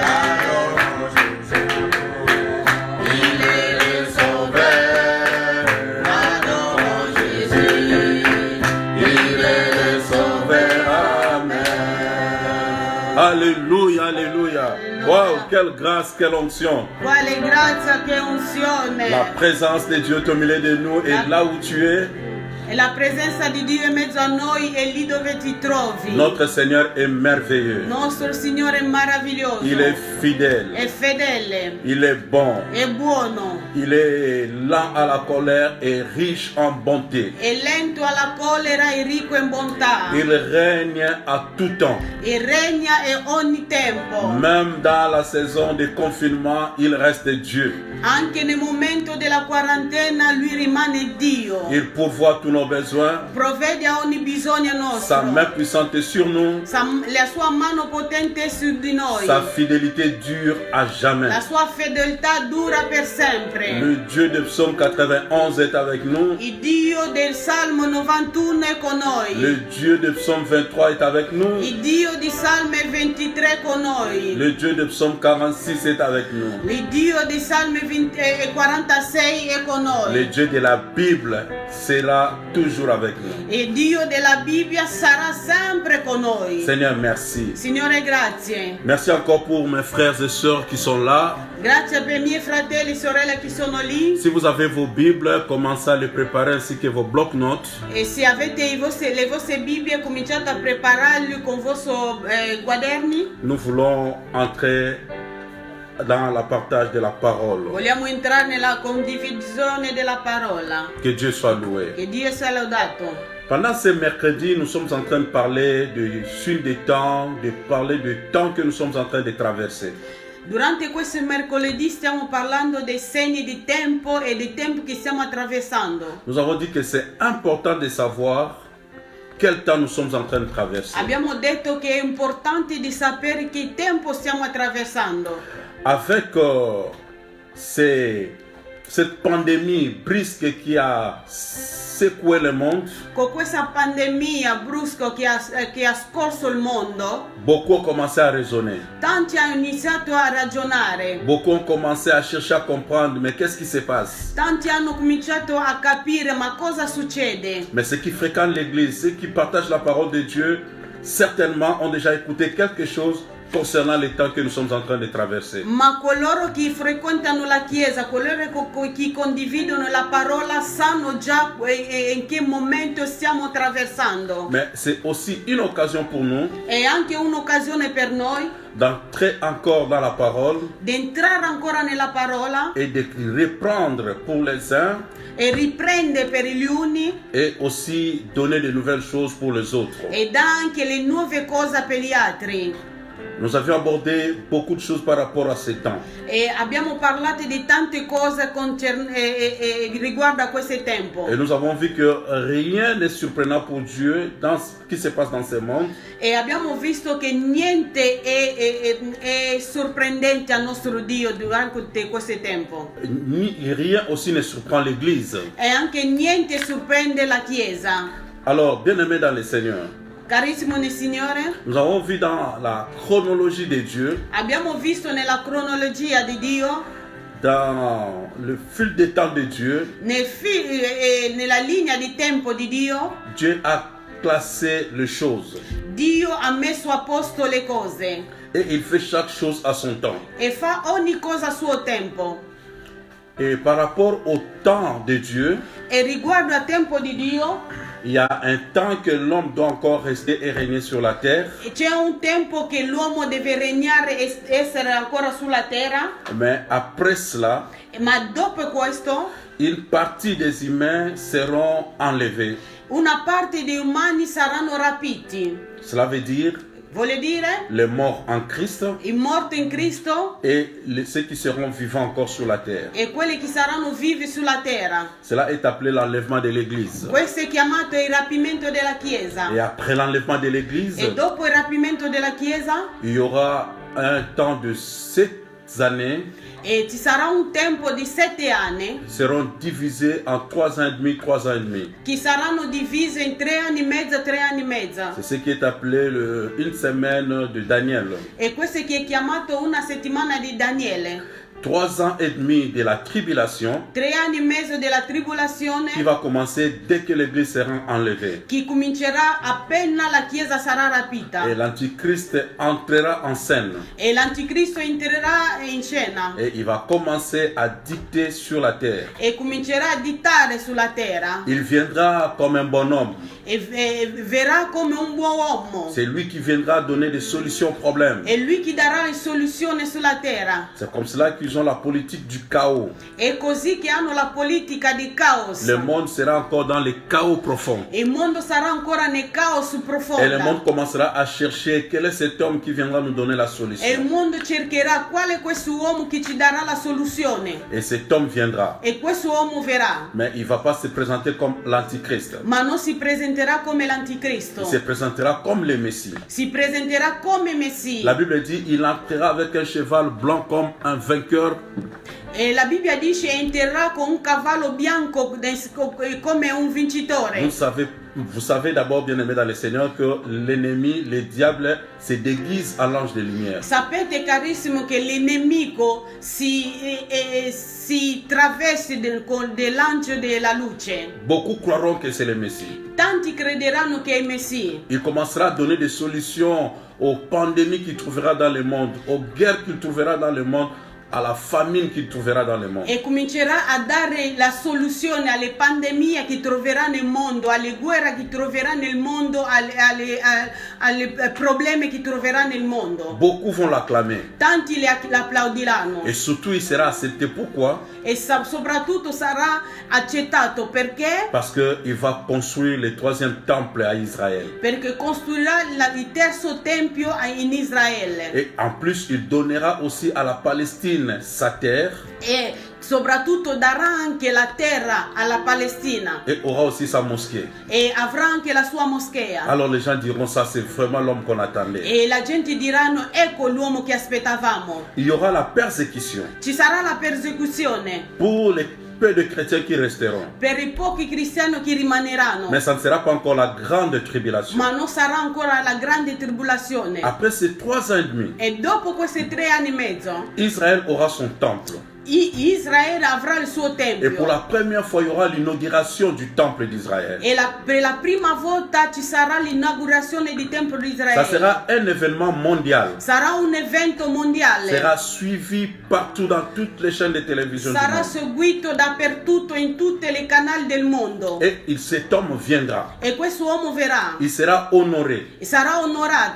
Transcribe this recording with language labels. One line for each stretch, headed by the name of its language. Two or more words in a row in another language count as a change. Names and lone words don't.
French: Adorons Jésus, il est le sauveur. Adorons Jésus, il est le sauveur. Amen. Alléluia, alléluia. Wow, quelle grâce, quelle onction.
Italian: Quale grazia, che unzione.
French: La présence de Dieu est au milieu de nous et là où tu es,
Italian: E la presenza di Dio in mezzo a noi è lì dove ti trovi.
French: Notre Seigneur est merveilleux.
Italian: Nostro Signore è meraviglioso.
French: Il est fidèle.
Italian: È fedele.
French: Il est bon.
Italian: È buono.
French: Il est lent à la colère et riche en bonté.
Italian: È lento alla collera e ricco in bontà.
French: Il règne à tout temps.
Italian: E regna in ogni tempo.
French: Même dans la saison de confinement, il reste Dieu.
Italian: Anche nel momento della quarantena lui rimane Dio.
French: Il pourvoit tous nos besoins.
Italian: Provvede a ogni bisogno nostro.
French: Sa main puissante est sur nous.
Italian: La sua mano potente è su di noi.
French: Sa fidélité dure à jamais.
Italian: La sua fedeltà dura per sempre.
French: Le Dieu de Psaume 91 est avec nous.
Italian: Il Dio del Salmo 91 è con noi.
French: Le Dieu de Psaume 23 est avec nous.
Italian: Il Dio di Salmo 23 è con noi.
French: Le Dieu de Psaume 46 est avec nous.
Italian: Il Dio di Salmo 46 è con noi.
French: Le Dieu de la Bible sera toujours avec nous.
Italian: Il Dio della Bibbia sarà sempre con noi.
French: Seigneur, merci.
Italian: Signore, grazie.
French: Merci encore pour mes frères et sœurs qui sont là.
Italian: Grazie per i miei fratelli e sorelle che sono lì.
French: Si vous avez vos Bibles, commencez à les préparer ainsi que vos blocs-notes.
Italian: E se avete le vostre Bibbie, cominciate a prepararli con i vostri quaderni.
French: Nous voulons entrer dans le partage de la parole.
Italian: Vogliamo entrare nella condivisione della parola.
French: Que Dieu soit loué.
Italian: Che Dio sia lodato.
French: Pendant ce mercredi, nous sommes en train de parler de suite des temps, de parler du temps que nous sommes en train de traverser.
Italian: Durante questo mercoledì stiamo parlando dei segni di tempo e dei tempi che stiamo attraversando.
French: Nous avons dit que c'est important de savoir quel temps nous sommes en train de traverser.
Italian: Abbiamo detto che è importante di sapere che tempo stiamo attraversando.
French: Avec cette pandémie brusque qui a secoué le monde,
Italian: Con questa pandemia brusca che ha scorso il mondo,
French: beaucoup ont commencé à raisonner.
Italian: tanti hanno iniziato a ragionare.
French: Beaucoup ont commencé à chercher à comprendre, mais qu'est-ce qui se passe?
Italian: Tanti hanno cominciato a capire ma cosa succede.
French: Mais ceux qui fréquentent l'église, ceux qui partagent la parole de Dieu, certainement ont déjà écouté quelque chose concernant les temps que nous sommes en train de traverser.
Italian: Ma coloro che frequentano la chiesa, coloro che condividono la parola sanno già in che momento stiamo attraversando.
French: Mais c'est aussi une occasion pour nous
Italian: È anche un'occasione per noi
French: d'entrer encore dans la parole
Italian: di entrare ancora nella parola
French: et de reprendre pour les uns
Italian: e riprende per gli uni
French: et aussi donner de nouvelles choses pour les autres.
Italian: e dà anche le nuove cose per gli altri.
French: Nous avions abordé beaucoup de choses par rapport à ces temps.
Italian: E abbiamo parlato di tante cose riguardo a questo tempo.
French: Et nous avons vu que rien n'est surprenant pour Dieu dans ce qui se passe dans ce monde.
Italian: E abbiamo visto che niente è sorprendente al nostro Dio durante questo tempo.
French: Rien aussi ne surprend l'Église.
Italian: E anche niente sorprende la Chiesa.
French: Alors, bien-aimés dans le Seigneur,
Italian: Carissimo nel Signore,
French: nous avons vu dans la chronologie de Dieu,
Italian: abbiamo visto nella cronologia di Dio,
French: dans le fil des temps de Dieu,
Italian: nella linea di tempo di Dio,
French: Dieu a classé les choses.
Italian: Dio ha messo a posto le cose
French: Et il fait chaque chose à son temps.
Italian: e fa ogni cosa a suo tempo.
French: Et par rapport au temps de Dieu,
Italian: E riguardo al tempo di Dio,
French: il y a un temps que l'homme doit encore rester et régner sur la terre.
Italian: c'è un tempo che l'uomo deve regnare e essere ancora sulla terra,
French: Mais après cela,
Italian: ma dopo questo
French: une partie des humains seront enlevés.
Italian: una parte degli umani saranno rapiti.
French: Cela veut dire
Italian: Vuole dire
French: les morts en Christ
Italian: i morti in Cristo
French: et ceux qui seront vivants encore sur la terre.
Italian: e quelli che saranno vivi sulla terra.
French: Cela est appelé l'enlèvement de l'Église.
Italian: Questo è chiamato il rapimento della Chiesa.
French: Et après l'enlèvement de l'Église,
Italian: E dopo il rapimento della Chiesa
French: il y aura un temps de 7 années
Italian: ci sarà un tempo di 7 anni
French: seront divisés en 3 ans et demi, 3 ans et demi.
Italian: che saranno divise in 3 anni e mezzo, 3 anni e mezzo.
French: C'est ce qui est appelé une semaine de Daniel.
Italian: E questo che è chiamato una settimana di Daniele.
French: 3 ans et demi de la tribulation
Italian: 3 anni e mezzo della tribolazione
French: qui va commencer dès que l'église sera enlevée.
Italian: che comincerà appena la chiesa sarà rapita.
French: Et l'antichrist entrera en scène.
Italian: E l'anticristo entrerà in scena
French: Et il va commencer à dicter sur la terre.
Italian: e comincerà a dittare sulla terra
French: Il viendra comme un bonhomme.
Italian: e verrà come un buon uomo.
French: C'est lui qui viendra donner des solutions aux problèmes.
Italian: È lui che darà le soluzioni sulla terra.
French: C'est comme cela qu'ils ont la politique du chaos.
Italian: È così che hanno la politica di caos.
French: Le monde sera encore dans le chaos profond.
Italian: Il mondo sarà ancora nel caos profondo.
French: Et le monde commencera à chercher quel est cet homme qui viendra nous donner la
Italian: E il
French: solution.
Italian: mondo cercherà qual è questo uomo che ci darà la soluzione.
French: Et cet homme viendra.
Italian: E questo uomo verrà.
French: Mais il ne va pas se présenter comme l'antichrist.
Italian: Ma non si presenterà come
French: Il
Italian: l'anticristo.
French: se présentera comme le Messie.
Italian: Si presenterà come Messia.
French: La Bible dit il entrera avec un cheval blanc comme un vainqueur.
Italian: E la Bibbia dice entrerà con un cavallo bianco come un vincitore.
French: Vous savez d'abord, bien aimé dans le Seigneur, que l'ennemi, le diable, se déguise en l'ange de lumière.
Italian: Sapete carissimo che il nemico si traveste dell'angelo della luce.
French: Beaucoup croiront que c'est le Messie.
Italian: Tanti crederanno che è il Messia.
French: Il commencera à donner des solutions aux pandémies qu'il trouvera dans le monde, aux guerres qu'il trouvera dans le monde, à la famine qu'il trouvera dans le monde.
Italian: E comincerà a dare la soluzione alle pandemie che troverà nel mondo, alle guerre che troverà nel mondo, alle problemi che troverà nel mondo.
French: Beaucoup vont l'acclamer.
Italian: Tanti l'applaudiranno.
French: Et surtout, il sera accepté. Pourquoi?
Italian: E soprattutto sarà accettato perché?
French: Parce qu'il va construire le 3e temple à Israël.
Italian: Perché costruirà il terzo tempio in Israele.
French: Et en plus, il donnera aussi à la Palestine sa terre.
Italian: E soprattutto darà anche la terra alla Palestina.
French: Et aura aussi sa mosquée.
Italian: E avrà anche la sua moschea.
French: Alors les gens diront ça, c'est vraiment l'homme qu'on attendait.
Italian: E la gente diranno ecco l'uomo che aspettavamo.
French: Il y aura la persécution
Italian: Ci sarà la persecuzione
French: pour les peu de chrétiens qui resteront.
Italian: per i pochi cristiani che rimaneranno.
French: Mais ça ne sera pas encore la grande tribulation.
Italian: Ma non sarà ancora la grande tribolazione.
French: Après ces 3 ans et demi,
Italian: E dopo questi 3 anni e mezzo,
French: Israël aura son temple.
Italian: Israele avrà il suo
French: Et pour
Italian: tempio.
French: la première fois, il y aura l'inauguration du temple d'Israël.
Italian: E per la prima volta ci sarà l'inaugurazione del tempio di
French: Ça
Italian: Israele.
French: sera un événement mondial.
Italian: Sarà un evento mondiale.
French: Sera suivi partout dans toutes les chaînes de télévision du
Italian: Sarà
French: monde.
Italian: seguito dappertutto in tutti i canali del mondo.
French: Et cet homme viendra.
Italian: E questo uomo verrà.
French: Il sera honoré.
Italian: E sarà onorato.